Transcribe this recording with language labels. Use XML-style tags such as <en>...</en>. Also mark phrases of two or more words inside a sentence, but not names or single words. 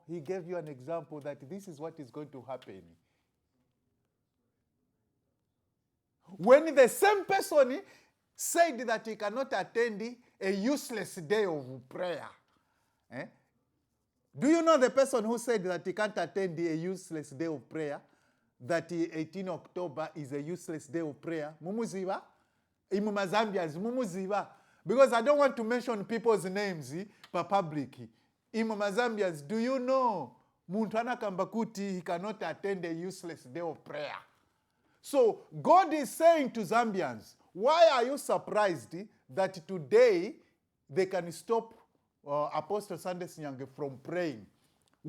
<en>He gave you an example that this is what is going to happen. When the same person said that he cannot attend a useless day of prayer. Do you know the person who said that he can't attend a useless day of prayer? That 18 October is a useless day of prayer?</en> <ny>Mumuziva? Zambians, mumuziva.</ny> <en>Because I don't want to mention people's names per public. Zambians, do you know Muntana Kambakuti, he cannot attend a useless day of prayer? So God is saying to Zambians, why are you surprised that today they can stop Apostle Sunday Sinyange from praying?</en>